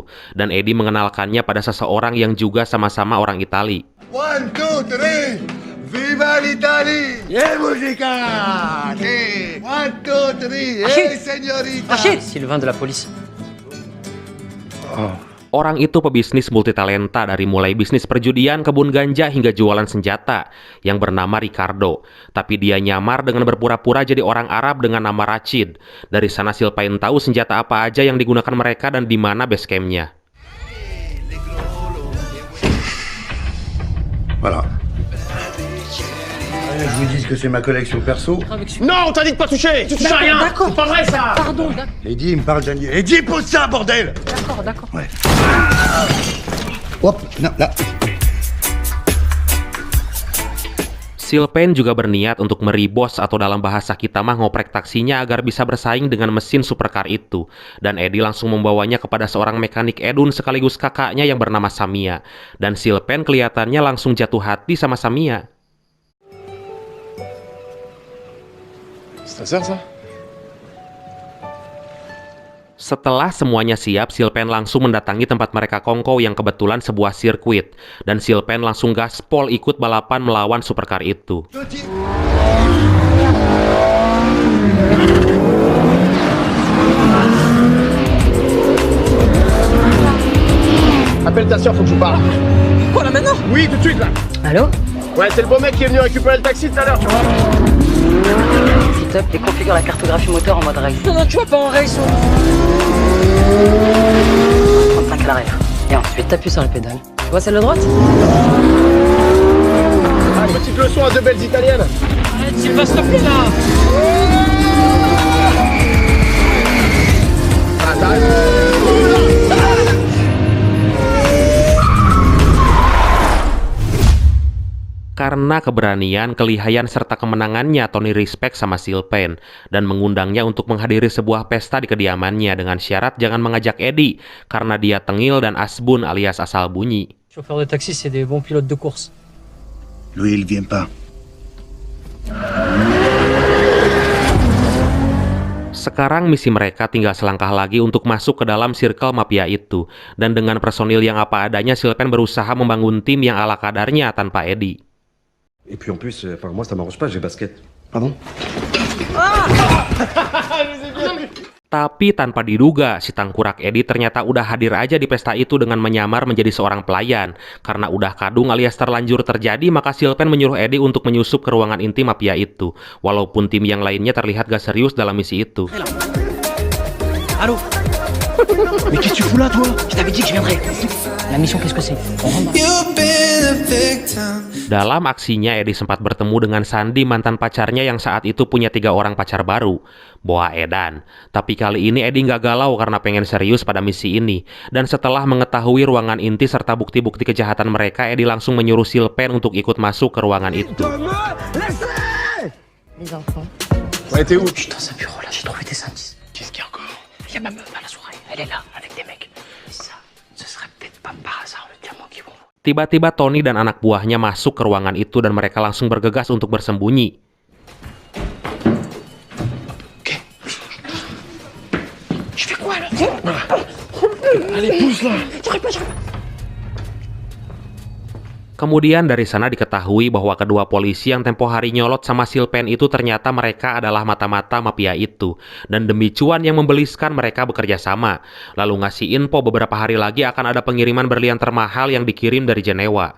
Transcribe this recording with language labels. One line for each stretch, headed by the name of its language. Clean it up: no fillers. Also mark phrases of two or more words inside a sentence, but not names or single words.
Indonesian: Dan Eddie mengenalkannya pada seseorang yang juga sama-sama orang Itali. 1, 2, 3.
Italian: Viva l'Italie! Yeah, musica! Hey, 1, 2, 3. Hey, signorita!
French: Achille, Sylvain de la police. Oh,
Indonesian: Orang itu pebisnis multitalenta dari mulai bisnis perjudian, kebun ganja hingga jualan senjata yang bernama Ricardo. Tapi dia nyamar dengan berpura-pura jadi orang Arab dengan nama Rachid. Dari sana Sylvain tahu senjata apa aja yang digunakan mereka dan di mana
English: base camp-
Indonesian: nya.
French: Voilà. Je vous dis que c'est ma collection perso. Non, on t'a dit de pas toucher. Tu touches à rien. C'est pas vrai ça. Pardon, d'accord. Eddie, il me parle d'un... Eddie, pose ça, bordel. D'accord. Ouais. Hop, non, là.
Indonesian: Sylvain juga berniat untuk meribos atau dalam bahasa kita mah ngoprek taksinya agar bisa bersaing dengan mesin supercar itu. Dan Eddie langsung membawanya kepada seorang mekanik Edun sekaligus kakaknya yang bernama Samia. Dan Sylvain kelihatannya langsung jatuh hati sama Samia.
French: C'est ta sœur, ça?
Indonesian: Setelah semuanya siap, Sylvain langsung mendatangi tempat mereka kongkow yang kebetulan sebuah sirkuit. Dan Sylvain langsung gaspol ikut balapan melawan supercar itu.
French: Appelle ta soeur, faut que je parle. Quoi là maintenant? Oui, tout de suite là. Allô? Ouais, c'est le beau mec qui est venu récupérer le taxi tout à l'heure, tu vois. S'il te plaît, configure la cartographie moteur en mode race. Non, tu vois pas en race. 35 à l'arrière. Et ensuite, T'appuies sur la pédale. Tu vois celle de droite? Ah, petite leçon à deux belles italiennes. Arrête, Sylvain, s'il te plaît là. Ah, t'arrêtes.
Indonesian: Karena keberanian, kelihayan, serta kemenangannya, Tony respect sama Sylvain dan mengundangnya untuk menghadiri sebuah pesta di kediamannya dengan syarat jangan mengajak Eddie karena dia tengil dan asbun alias asal bunyi.
French: Chauffeur de taxi, c'est des bons pilotes de course. Lui, il vient pas.
Indonesian: Sekarang misi mereka tinggal selangkah lagi untuk masuk ke dalam circle mafia itu. Dan dengan personil yang apa adanya, Sylvain berusaha membangun tim yang ala kadarnya tanpa Eddie.
French: Et puis en plus, enfin, moi ça m'arrange pas, j'ai basket. Pardon?
Indonesian: Tapi tanpa diduga, si tangkurak Eddie ternyata udah hadir aja di pesta itu dengan menyamar menjadi seorang pelayan. Karena udah kadung alias terlanjur terjadi, maka Sylvain menyuruh Eddie untuk menyusup ke ruangan inti mafia itu. Walaupun tim yang lainnya terlihat gak serius dalam misi itu.
French: Allô? Mais qu'est-ce que tu fous là, toi? Je t'avais dit que je viendrais. La mission, qu'est-ce que c'est? On rentre.
Indonesian: Dalam aksinya, Eddie sempat bertemu dengan Sandy, mantan pacarnya yang saat itu punya 3 orang pacar baru, Boa Edan. Tapi kali ini Eddie nggak galau karena pengen serius pada misi ini. Dan setelah mengetahui ruangan inti serta bukti-bukti kejahatan mereka, Eddie langsung menyuruh Sylvain untuk ikut masuk ke ruangan itu.
French: les enfants. Ouais, t'es où? Je suis dans un bureau là, j'ai trouvé des indices. Qu'est-ce qu'il y a encore? Il y a ma meuf à la soirée, elle est là, avec des mecs. Et ça, ce serait peut-être pas par hasard le diamant qu'ils vont.
Indonesian: Tiba-tiba Tony dan anak buahnya masuk ke ruangan itu dan mereka langsung bergegas untuk bersembunyi.
French: Je fais quoi là? Allez, pousse là.
Indonesian: Kemudian dari sana diketahui bahwa kedua polisi yang tempo hari nyolot sama Sylvain itu ternyata mereka adalah mata-mata mafia itu. Dan demi cuan yang membeliskan mereka bekerja sama. Lalu ngasih info beberapa hari lagi akan ada pengiriman berlian termahal yang dikirim dari Jenewa.